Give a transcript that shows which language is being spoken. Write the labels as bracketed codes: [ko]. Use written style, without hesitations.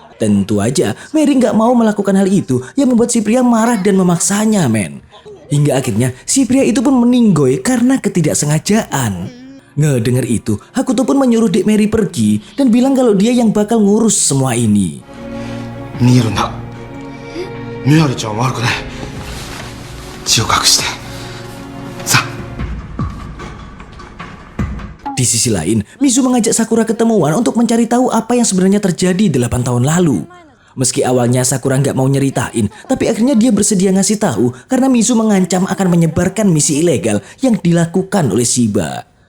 [id] Tentu aja, Mary nggak mau melakukan hal itu yang membuat si pria marah dan memaksanya, men. Hingga akhirnya, si pria itu pun meninggoy karena ketidaksengajaan. Ngedengar itu, Hakuto pun menyuruh Dek Mary pergi dan bilang kalau dia yang bakal ngurus semua ini. [ja] 逃げるんだみやりちゃんは悪くない血を隠してさあ [id] Di sisi lain, Mizu mengajak Sakura ketemuan untuk mencari tahu apa yang sebenarnya terjadi 8 tahun lalu. Meski awalnya Sakura nggak mau nyeritain, tapi akhirnya dia bersedia ngasih tahu karena Mizu mengancam akan menyebarkan misi ilegal yang dilakukan oleh Shiba.